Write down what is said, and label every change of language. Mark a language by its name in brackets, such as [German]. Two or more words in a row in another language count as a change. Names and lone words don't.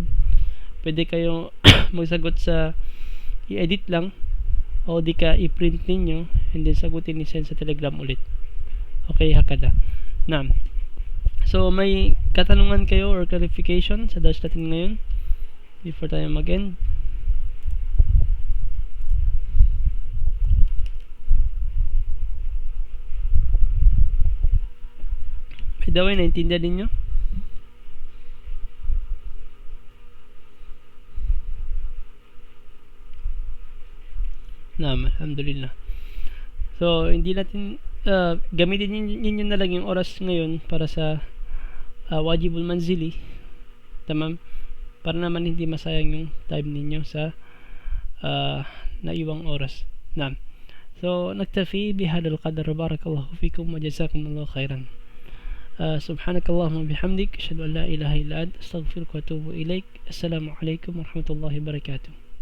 [Filipino] Pwede kayong magsagot sa i-edit lang o di ka i-print ninyo [English] and then [Filipino] sagutin ni send sa Telegram ulit. Okay, hakada. So, may katanungan kayo or clarification sa dash natin ngayon before tayo mag-end? [English] By the way, [Filipino] naintindihan ninyo? Alhamdulillah. So, hindi natin gamitin ninyo na lang yung oras ngayon para sa [Arabic] الواجب المنزلي. [Filipino] Tamam? Para naman hindi masayang yung time ninyo sa naiwang oras. So, [Arabic] نكتفي بهذا القدر. بارك الله فيكم وجزاكم الله خيرا. سبحانك اللهم وبحمدك أشهد أن لا إله إلا أنت أستغفرك وأتوب إليك. السلام عليكم ورحمة الله وبركاته.